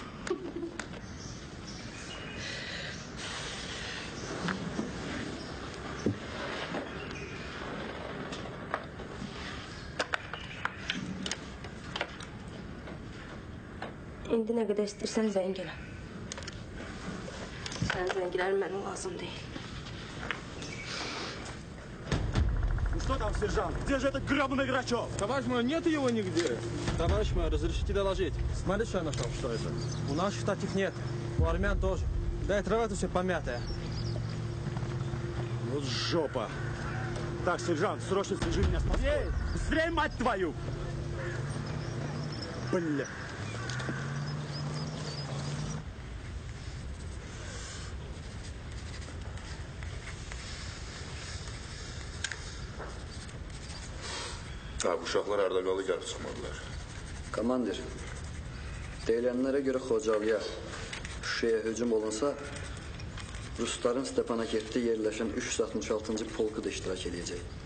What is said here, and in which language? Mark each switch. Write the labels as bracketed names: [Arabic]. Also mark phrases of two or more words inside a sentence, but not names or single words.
[Azerbaijani] İndi nə qədər istəyirsən zəng elə. Sənin zənglərin mənim lazım deyil. [Russian] Что там, сержант? Где же этот гребаный Грачев? Товарищ мой, нет его нигде. Товарищ мой, разрешите доложить. Смотри, что я нашел. Что это? У наших таких нет. У армян тоже. Да и трава-то все помятая. Вот жопа. Так, сержант, срочно свяжи меня с Москвой. Быстрее, мать твою! Бля. [Azerbaijani] Ha, bu uşaqlar harada qalı gəlib çıxmadılar. Komandir, deyilənlərə görə Xocalıya, Şuşaya hücum olunsa, Rusların Stepanakert-də yerləşən 366-cı polku da iştirak edəcək.